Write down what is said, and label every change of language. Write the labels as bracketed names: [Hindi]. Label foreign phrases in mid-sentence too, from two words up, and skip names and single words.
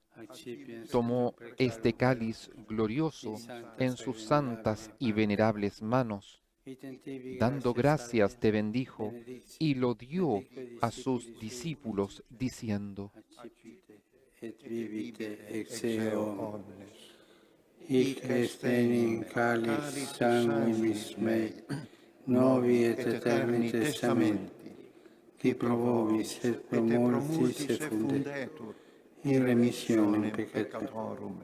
[Spanish] tomó este cáliz glorioso en sus santas y venerables manos, dando gracias te bendijo y lo dio a sus discípulos, diciendo: [Latin] Hic est enim cáliz sanguinis mei, novi et aeterni testamenti, qui pro vobis et pro multis effundetur, in remissionem peccatorum.